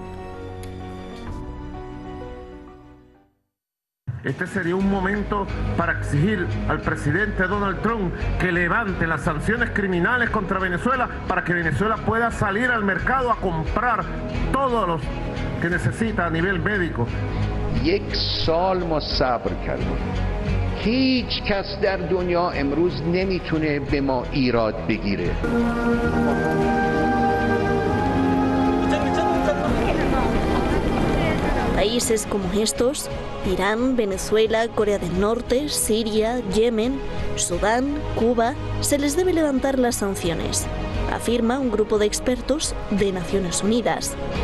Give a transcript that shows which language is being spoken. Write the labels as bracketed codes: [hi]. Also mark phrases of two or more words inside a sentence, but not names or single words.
[es] Este sería un momento para exigir al presidente Donald Trump que levante las sanciones criminales contra Venezuela para que Venezuela pueda salir al mercado a comprar todo lo que necesita a nivel médico. [fa] یک سال ما صبر کردیم. هیچ کس در دنیا امروز نمیتونه به ما ایراد بگیره. [es] Países como estos, Irán, Venezuela, Corea del Norte, Siria, Yemen, Sudán, Cuba, se les debe levantar las sanciones, afirma un grupo de expertos de Naciones Unidas.